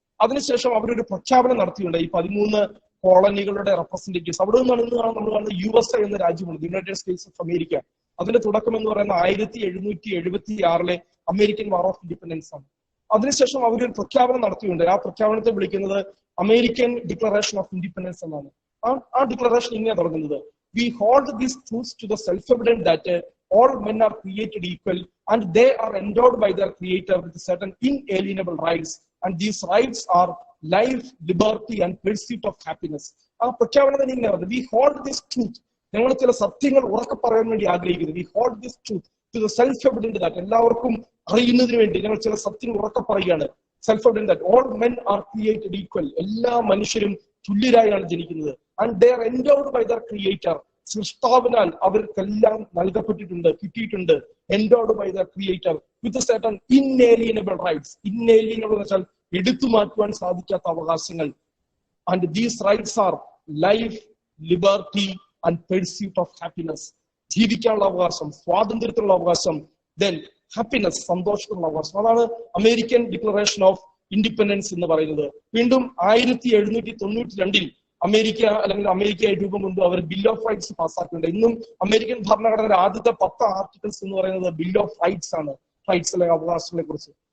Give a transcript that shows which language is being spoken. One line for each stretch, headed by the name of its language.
Malayalam: അതിനുശേഷം അവരൊരു പ്രഖ്യാപനം നടത്തിയുണ്ട്. ഈ 13 കോളനികളുടെ റെപ്രസെന്റേറ്റീവ്സ് അവിടെ നിന്നാണ് നമ്മൾ കാണുന്ന USA എന്ന രാജ്യമുണ്ട്, യുണൈറ്റഡ് സ്റ്റേറ്റ്സ് ഓഫ് അമേരിക്ക. അതിന്റെ തുടക്കം എന്ന് പറയുന്ന 1776 അമേരിക്കൻ വാർ ഓഫ് ഇൻഡിപെൻഡൻസ് ആണ്. അതിനുശേഷം അവരൊരു പ്രഖ്യാപനം നടത്തിയുണ്ട്. ആ പ്രഖ്യാപനത്തെ വിളിക്കുന്നത് അമേരിക്കൻ ഡിക്ലറേഷൻ ഓഫ് ഇൻഡിപെൻഡൻസ് എന്നാണ്. ആ ഡിക്ലറേഷൻ ഇങ്ങനെ തുടങ്ങുന്നത്:
English: We hold these truths to the self-evident that all men are created equal and they are endowed by their creator with certain inalienable rights and these rights are life, liberty and pursuit of happiness.
Malayalam: ആ പ്രഖ്യാപനത്തിന് ഇങ്ങനെ പറയുന്നത്:
English: We hold this truth.
Malayalam: ഞങ്ങൾ ചില സത്യങ്ങൾ ഉറക്കെ പറയാൻ വേണ്ടി ആഗ്രഹിക്കുന്നു.
English: We hold this truth to the self-evident that
Malayalam: എല്ലാവർക്കും അറിയുന്നതിന് വേണ്ടി ഞങ്ങൾ ചില സത്യങ്ങൾ ഉറക്കെ പറയുകയാണ്.
English: Self-evident that all men are created equal.
Malayalam: എല്ലാ മനുഷ്യരും തുല്യരായാണ് ജനിക്കുന്നത്.
English: And they are endowed by their creator.
Malayalam: സൃഷ്ടാവിനാൽ അവർക്കെല്ലാം നൽകപ്പെട്ടിട്ടുണ്ട്, കിട്ടിയിട്ടുണ്ട്.
English: Endowed by their creator with a certain inalienable rights.
Malayalam: Inalienable എന്ന് വെച്ചാൽ എടുത്തു മാറ്റുവാൻ സാധിക്കാത്ത അവകാശങ്ങൾ.
English: And these rights are life, liberty and pursuit of happiness.
Malayalam: ജീവിക്കാനുള്ള അവകാശം, സ്വാതന്ത്ര്യത്തിനുള്ള അവകാശം, then happiness, സന്തോഷത്തിനുള്ള അവകാശം. അതാണ് അമേരിക്കൻ ഡിക്ലറേഷൻ ഓഫ് ഇൻഡിപെൻഡൻസ് എന്ന് പറയുന്നത്. വീണ്ടും 1792 അമേരിക്കയായി രൂപം കൊണ്ടു അവർ ബിൽ ഓഫ് റൈറ്റ്സ് പാസ്സാക്കിയിട്ടുണ്ട്. ഇന്നും അമേരിക്കൻ ഭരണഘടനയുടെ ആദ്യത്തെ 10 ആർട്ടിക്കിൾസ് എന്ന് പറയുന്നത് ബിൽ ഓഫ് റൈറ്റ്സ് ആണ്, റൈറ്റ്സ് അല്ലെ അവകാശങ്ങളെ കുറിച്ച്.